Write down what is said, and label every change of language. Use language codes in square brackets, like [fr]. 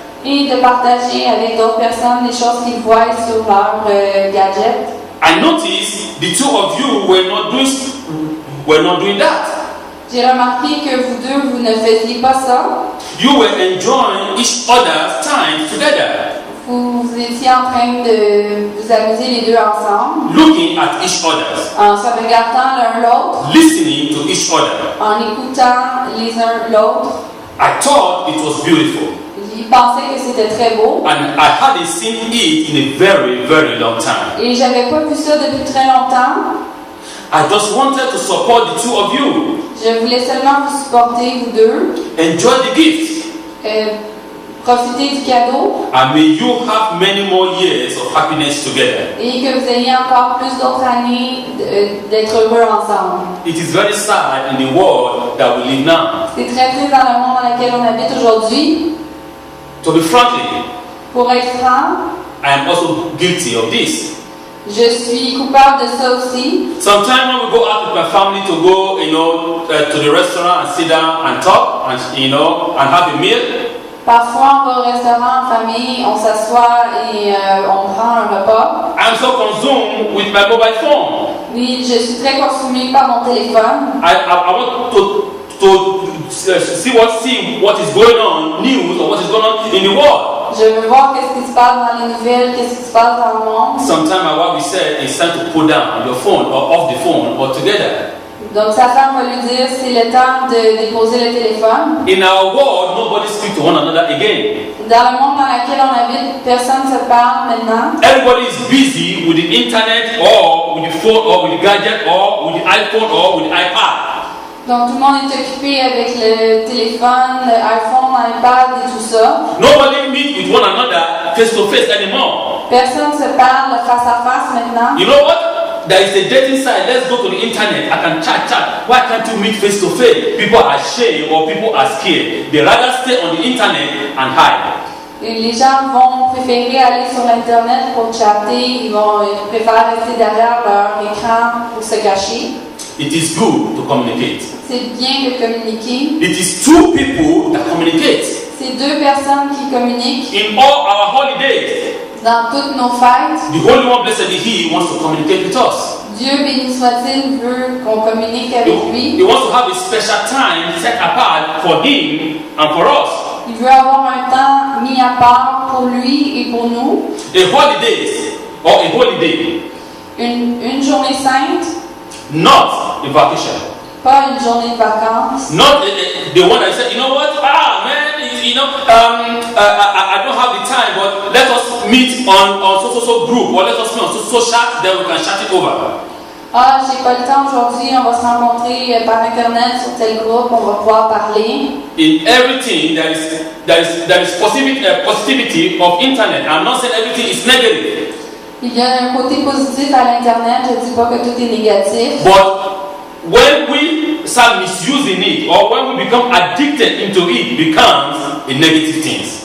[fr] et de partager avec d'autres personnes les choses qu'ils voient sur leur gadget. [en] I noticed the two of you were not doing that. [fr] J'ai remarqué que vous deux, vous ne faisiez pas ça. [en] You were enjoying each other's time together, [fr] Vous étiez en train de vous amuser les deux ensemble, [en] looking at each other, [fr] en se regardant l'un l'autre, [en] listening to each other. [fr] en écoutant les uns l'autre. [en] I thought it was beautiful, [fr] J'y pensais que c'était très beau [en] and I hadn't seen it in a very, very long time. [fr] et j'avais pas vu ça depuis très longtemps. [en] I just wanted to support the two of you. [fr] Je voulais seulement vous supporter, vous deux, [en] Enjoy the gift, [fr] profiter du cadeau [en] and may you have many more years of happiness together. [fr] et que vous ayez encore plus d'autres années d'être heureux ensemble. [en] It is very sad in the world that we live now. [fr] C'est très triste dans le monde dans lequel on habite aujourd'hui. [en] To be frankly, [fr] Pour être franc, [en] I am also guilty of this. [fr] Je suis coupable de ça aussi. [en] Sometimes when we go out with my family to go, to the restaurant and sit down and talk and and have a meal. [fr] Parfois, on va au restaurant en famille, on s'assoit et on prend un repas. [en] I'm so consumed with my mobile phone. [fr] Oui, je suis très consumée par mon téléphone. [en] I want to see what is going on, news or what is going on in the world. [fr] Je veux voir qu'est-ce qui se passe dans les nouvelles, qu'est-ce qui se passe dans le monde. [en] Sometimes my wife will say it's time to put down your phone or off the phone altogether. [fr] Donc sa femme va lui dire c'est le temps de déposer le téléphone. [en] In our world, nobody speaks to one another again. [fr] Dans le monde dans lequel on habite, personne ne se parle maintenant. [en] Everybody is busy with the internet or with the phone or with the gadget or with the iPhone or with the iPad. [fr] Donc tout le monde est occupé avec le téléphone, l'iPhone, l'iPad et tout ça. [en] Nobody meets with one another face to face anymore. [fr] Personne ne se parle face à face maintenant. [en] You know what? There is a dating site. Let's go to the internet. I can chat. Why can't you meet face to face? People are ashamed or people are scared. They rather stay on the internet and hide. [fr] Et les gens vont préférer aller sur Internet pour chatter. Ils préfèrent rester derrière leur écran pour se cacher. [en] It is good to communicate. [fr] C'est bien de communiquer. [en] It is two people that communicate. [fr] C'est deux personnes qui communiquent. [en] In all our holidays, [fr] dans toutes nos fêtes, [en] the Holy One, blessed be He, wants to communicate with us. [fr] Dieu béni soit-il veut qu'on communique avec lui. [en] He wants to have a special time set apart for Him and for us. [fr] Il veut avoir un temps mis à part pour lui et pour nous. [en] A holidays or a holiday. [fr] Une journée sainte. [en] Not a vacation. [fr] Pas une journée de vacances. [en] Not the one that said, you know what? Man, I don't have the time, but let us meet on so group, or let us meet on so chat, then we can chat it over. [fr] J'ai pas le temps aujourd'hui, on va se rencontrer par internet sur tel groupe, on va pouvoir parler. [en] In everything, there is positivity of internet. I'm not saying everything is negative. [fr] Il y a un côté positif à l'internet, je dis pas que tout est négatif. [en] But when we start misusing it, or when we become addicted into it, it becomes a negative thing.